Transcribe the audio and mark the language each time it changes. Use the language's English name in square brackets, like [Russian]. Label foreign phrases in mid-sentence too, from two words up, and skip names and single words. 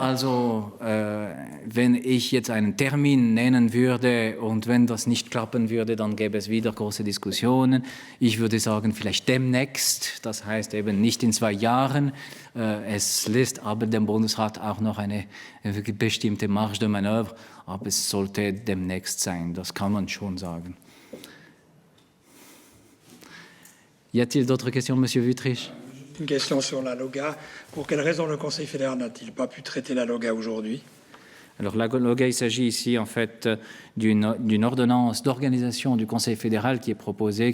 [German] Also wenn ich jetzt einen Termin nennen würde und wenn das nicht klappen würde, dann gäbe es wieder große Diskussionen. Ich würde sagen, vielleicht demnächst, das heißt eben nicht in 2 Jahren. Es lässt aber dem Bundesrat auch noch eine bestimmte [French] Marge de Manœuvre, [German] aber es sollte demnächst sein, das kann man schon sagen. [French] Y a-t-il d'autres questions, Monsieur Wüthrich? Une question sur la LOGA. Pour quelle raison le Conseil fédéral n'a-t-il pas pu traiter la LOGA aujourd'hui? Alors, la LOGA, il s'agit ici en fait d'une ordonnance d'organisation du Conseil fédéral qui est proposée,